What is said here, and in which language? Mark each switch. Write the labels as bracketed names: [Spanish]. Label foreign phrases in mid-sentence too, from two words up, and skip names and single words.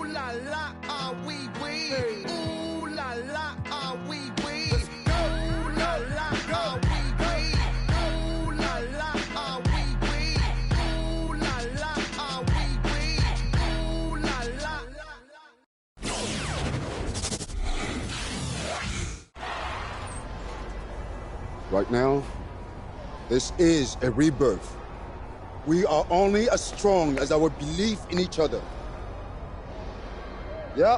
[English] la, ah, wee, wee. Ooh la la, ah, wee, wee. Ooh la la, ah, wee, wee. Ooh la la, ah, wee, wee. Ooh la la, ah, wee, wee. Ooh la la. Right now, this is a rebirth. We are only as strong as our belief in each other. Yeah?